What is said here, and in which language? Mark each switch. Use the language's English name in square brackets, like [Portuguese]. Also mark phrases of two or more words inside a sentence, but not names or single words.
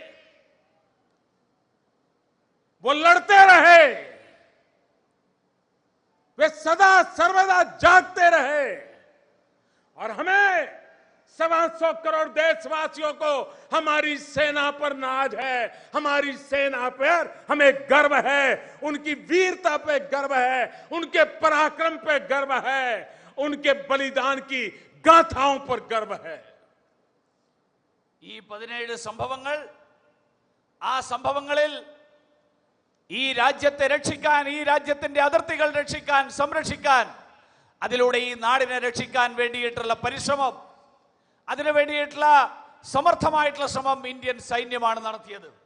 [Hindi] वो लड़ते रहे, वे सदा सर्वदा जागते रहे और हमें 125 करोड़ देशवासियों को हमारी सेना पर नाज है, हमारी सेना पर हमें गर्व है, उनकी वीरता पे गर्व है, उनके पराक्रम पे गर्व है, उनके बलिदान की गाथाओं पर गर्व है. [Malayalam] ഈ 17 സംഭവങ്ങൾ ആ സംഭവങ്ങളിൽ ഈ രാജ്യത്തെ രക്ഷിക്കാൻ ഈ രാജ്യത്തിന്റെ അതിർത്തികൾ രക്ഷിക്കാൻ സംരക്ഷിക്കാൻ അതിലൂടെ ഈ നാടിനെ രക്ഷിക്കാൻ വേണ്ടിയിട്ടുള്ള പരിശ്രമം അതിനു വേണ്ടിയിട്ടുള്ള സമർത്ഥമായിട്ടുള്ള ശ്രമം ഇന്ത്യൻ സൈന്യമാണ് നടത്തിയത്.